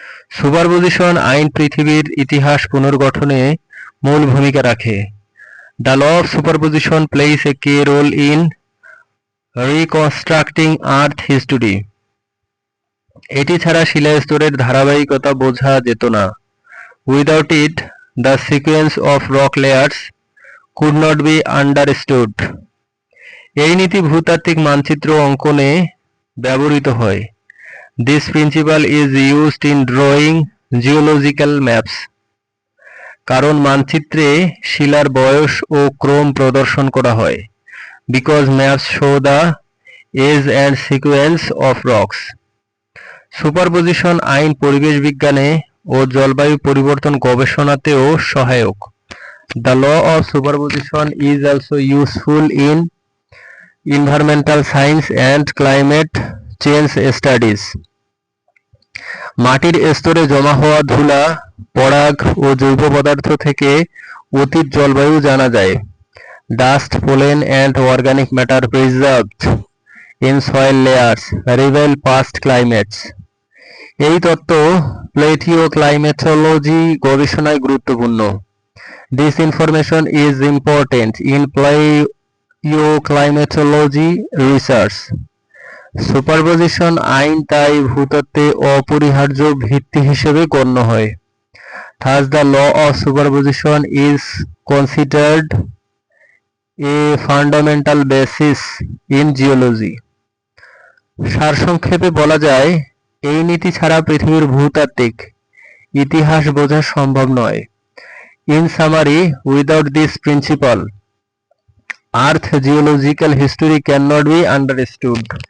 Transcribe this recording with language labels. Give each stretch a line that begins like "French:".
Bangla: Superposition আইন পৃথিবীর ইতিহাস পুনর্গঠনে মূল ভূমিকা রাখে।
English: The law of superposition plays a key role in reconstructing Earth history.
Bangla: এটি ছাড়া শিলাস্তরের ধারাবাহিকতা বোঝা যেত না।
English: Without it, the sequence of rock layers could not be understood.
Bangla: এই নীতি ভূতাত্ত্বিক মানচিত্র অঙ্কনে ব্যবহৃত হয়।
English: This principle is used in drawing geological maps.
Bangla: কারণ মানচিত্রে শিলার বয়স ও ক্রম প্রদর্শন করা হয়।
English: Because maps show the age and sequence of rocks.
Bangla: Superposition আইন পরিবেশ বিজ্ঞানে ও জলবায়ু পরিবর্তন গবেষণাতেও সহায়ক।
English: The law of superposition is also useful in environmental science and climate change studies.
Bangla: মাটির স্তরে জমা হওয়া ধুলা, পরাগ ও জৈব পদার্থ থেকে অতীত জলবায়ু জানা যায়।
English: Dust, pollen and organic matter preserved in soil layers reveal past climates.
Bangla: এই তত্ত্ব প্লেটিওক্লাইমেটোলজি গবেষণায় গুরুত্বপূর্ণ।
English: This information is important in paleoclimatology research.
Bangla: Superposition আইন তাই ভূতত্ত্বে অপরিহার্য ভিত্তি হিসেবে গণ্য হয়।
English: Thus the law of superposition is considered a fundamental basis in geology.
Bangla: সারসংক্ষেপে বলা যায়, এই নীতি ছাড়া পৃথিবীর ভূতাত্ত্বিক ইতিহাস বোঝা সম্ভব নয়।
English: In summary, without this principle, Earth geological history cannot be understood.